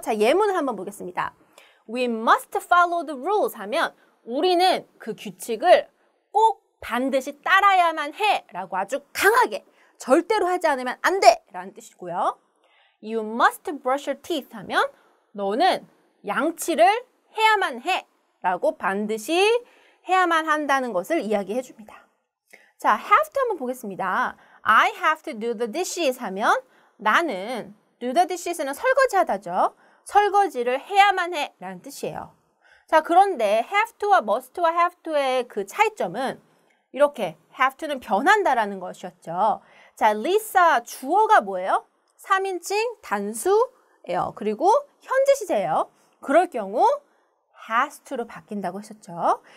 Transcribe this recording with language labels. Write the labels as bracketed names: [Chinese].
[Korean] 자, 예문을 한번 보겠습니다. [English] We must follow the rules [Korean] 하면 우리는 그 규칙을 꼭 반드시 따라야만 해 라고 아주 강하게 절대로 하지 않으면 안 돼 라는 뜻이고요. [English] You must brush your teeth [Korean] 하면 너는 양치를 해야만 해 라고 반드시 해야만 한다는 것을 이야기해 줍니다. 자, have to 한번 보겠습니다. [English] I have to do the dishes [Korean] 하면 나는 do the dishes는 설거지하다죠. 설거지를 해야만 해 라는 뜻이에요. 자, 그런데 have to와 must와 have to의 그 차이점은 이렇게 have to는 변한다라는 것이었죠. 자, Lisa 주어가 뭐예요? 3인칭 단수예요. 그리고 현재 시제예요. 그럴 경우 has to로 바뀐다고 했었죠.